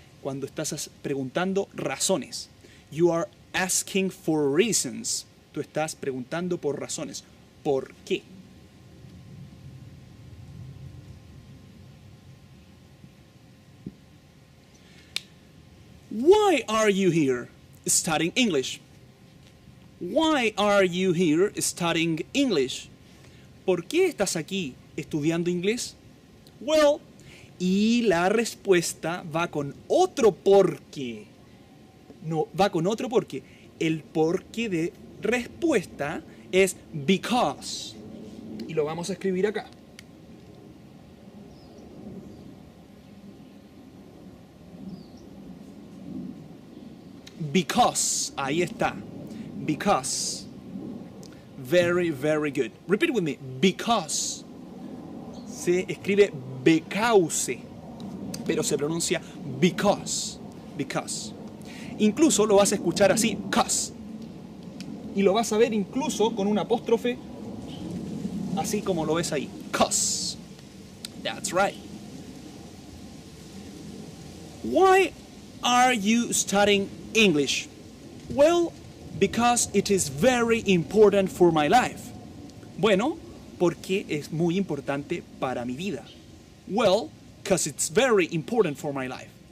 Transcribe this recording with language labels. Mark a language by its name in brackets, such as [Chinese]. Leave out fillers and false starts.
[Spanish] Cuando estás preguntando razones. [English] You are asking for reasons. [Spanish] Tú estás preguntando por razones. ¿Por qué? [English] Why are you here studying English? Why are you here studying English? [Spanish] ¿Por qué estás aquí estudiando inglés? Well, y la respuesta va con otro porqué. No, va con otro porqué. El porqué de respuesta es because. Y lo vamos a escribir acá. [English] Because. [Spanish] Ahí está. [English] Because. Very, very good. Repeat with me. Because. [Spanish] Se escribe because, pero se pronuncia because. Because. Incluso lo vas a escuchar así, cause. Y lo vas a ver incluso con un apóstrofe, así como lo ves ahí. [English] Cause. That's right. Why are you studying English? Well, because it is very important for my life. [Spanish] Bueno, porque es muy importante para mi vida. [English] Well, because it's very important for my life.